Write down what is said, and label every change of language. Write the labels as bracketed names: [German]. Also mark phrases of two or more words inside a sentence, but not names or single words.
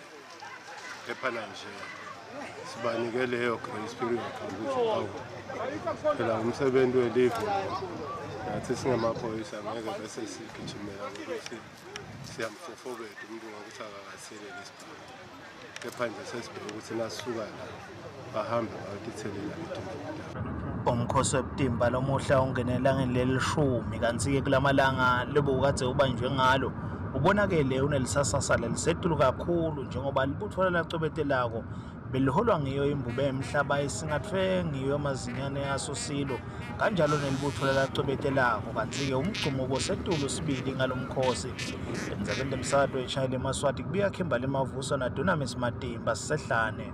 [Swati] Ephana nje sibanike leyo [English] grace period [Swati] ukuthi awu phela umsebenzi welive nathi singamaphoyisa ngeke bese sigijimela ukuthi siyamfofobela umuntu ngokuthi akakathelele isibhamu. Kepha nje sesibheka ukuthi nasisuka la bahambe bayotithelela letimvubu. Umkhosi webutimba lomuhla ungenela ngelishumi kanti-ke kulamalanga lebukade ubanjwe ngalo ubonakele unelisasasa lelisetulu kakhulu njengoba libutho lacwebetelako beliholwa ngiyo imvubu emhlaba esingathwe ngiyo amazinyane yaso silo kanjalo nelibutho lacwebetelako kanti-ke umgcumuko setulu sibili ngalomkhosi enzakele emsado eshayile eMaswati kubuya Khimbali Mavuso naDunamis Matimba sisehlane.